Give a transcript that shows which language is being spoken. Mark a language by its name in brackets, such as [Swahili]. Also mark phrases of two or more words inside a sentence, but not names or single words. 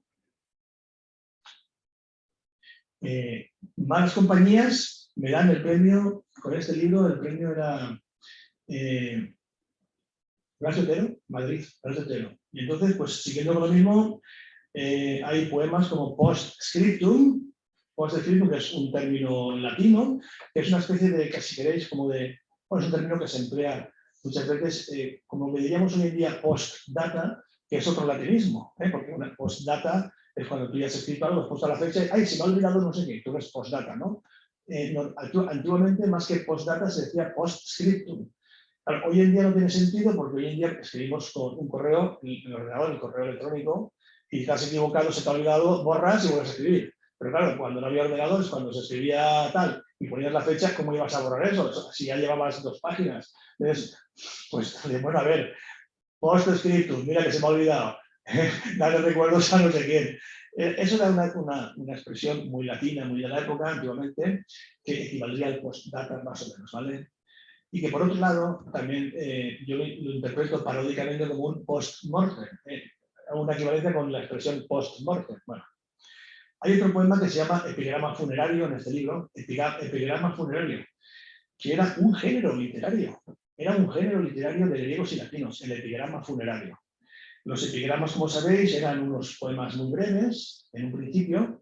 [Spanish] Malas compañías me dan el premio, con este libro el premio era Blas de Otero, Madrid, Blas de Otero. Y entonces, pues siguiendo con lo mismo, hay poemas como post-scriptum, que es un término latino, que es una especie de, que si queréis, como de, bueno, es un término que se emplea muchas veces, como le diríamos hoy en día post-data, que es otro latinismo, porque una post-data es cuando tú ya has escrito algo, has puesto la fecha, ¡ay, se me ha olvidado no sé qué! Tú eres post-data, ¿no? Antiguamente, más que post-data, se decía post-scriptum. Claro, hoy en día no tiene sentido porque hoy en día escribimos con un correo, el ordenador, el correo electrónico, y si estás equivocado, se te ha olvidado, borras y vuelves a escribir. Pero claro, cuando no había ordenadores, cuando se escribía tal y ponías la fecha, ¿cómo ibas a borrar eso? Si ya llevabas 2 páginas. Entonces, pues, bueno, a ver, post-scriptum, mira que se me ha olvidado. Dale recuerdos a no sé quién. Eso era una expresión muy latina, muy de la época, antiguamente, que equivaldría al post-data más o menos, ¿vale? Y que por otro lado, también yo lo interpreto paródicamente como un post-mortem, una equivalencia con la expresión post-mortem. Bueno, hay otro poema que se llama Epigrama funerario en este libro, Epigrama funerario, que era un género literario. Era un género literario de griegos y latinos, el epigrama funerario. Los epigramas, como sabéis, eran unos poemas muy breves, en un principio.